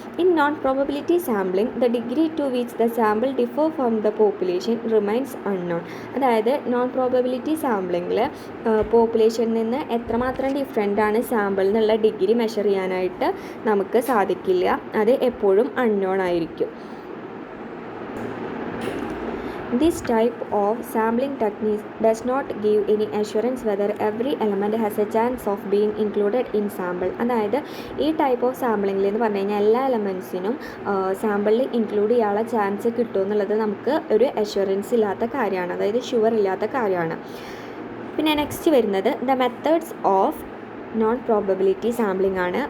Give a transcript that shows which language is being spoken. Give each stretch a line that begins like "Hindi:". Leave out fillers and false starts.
English: In non probability sampling the degree to which the sample differ from the population remains unknown.
Malayalam: അതായത് non probability സാമ്പിളിങ്ങിൽ പോപ്പുലേഷനിൽ നിന്ന് എത്രമാത്രം different ആണ് sample എന്നുള്ള degree measure ചെയ്യാനായിട്ട് നമുക്ക് സാധിക്കില്ല. അത് എപ്പോഴും അൺനോൺ ആയിരിക്കും.
English: This type of sampling technique does not give any assurance whether every element has a chance of being included in sample.
Malayalam: അതായത് ഈ ടൈപ്പ് ഓഫ് സാമ്പിളിംഗിൽ എന്ന് പറഞ്ഞു കഴിഞ്ഞാൽ എല്ലാ എലമെൻസിനും സാമ്പിളിൽ ഇൻക്ലൂഡ് ചെയ്യാനുള്ള ചാൻസ് കിട്ടുമെന്നുള്ളത് നമുക്ക് ഒരു അഷ്വറൻസ് ഇല്ലാത്ത കാര്യമാണ്, അതായത് ഷുവർ ഇല്ലാത്ത കാര്യമാണ്. പിന്നെ നെക്സ്റ്റ് വരുന്നത്
English: the methods of non probability sampling
Malayalam: ആണ്.